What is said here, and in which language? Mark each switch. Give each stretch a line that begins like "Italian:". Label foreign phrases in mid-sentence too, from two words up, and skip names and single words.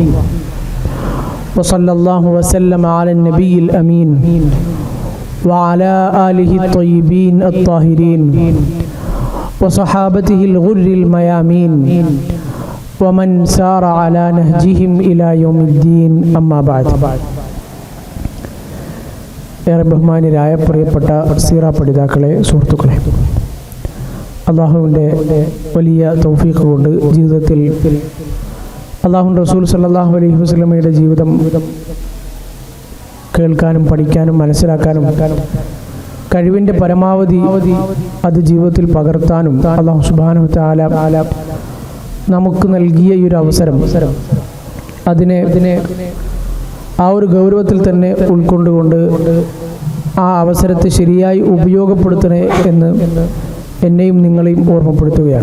Arabic: وصلى الله وسلم على النبي الأمين وعلى آله الطيبين الطاهرين وصحابته الغر الميامين ومن سار على نهجهم إلى يوم الدين. أما بعد.
Malayalam: ഏറെ ബഹുമാന്യരായ പ്രിയപ്പെട്ട സീറ പഠിതാക്കളെ, സുഹൃത്തുക്കളെ, അള്ളാഹുവിൻ്റെ വലിയ തൗഫീഖ് കൊണ്ട് ജീവിതത്തിൽ അള്ളാഹുവിൻ്റെ റസൂൽ
Arabic: صلى الله عليه وسلم
Malayalam: ജീവിതം കേൾക്കാനും പഠിക്കാനും മനസ്സിലാക്കാനും കഴിവിൻ്റെ പരമാവധി അത് ജീവിതത്തിൽ പകർത്താനും
Arabic: الله سبحانه وتعالى
Malayalam: നമുക്ക് നൽകിയ ഈ ഒരു അവസരം അതിനെ ആ ഒരു ഗൗരവത്തിൽ തന്നെ ഉൾക്കൊണ്ടുകൊണ്ട് ആ അവസരത്തെ ശരിയായി ഉപയോഗപ്പെടുത്തണേ എന്ന് എന്നെയും നിങ്ങളെയും ഓർമ്മപ്പെടുത്തുകയാണ്.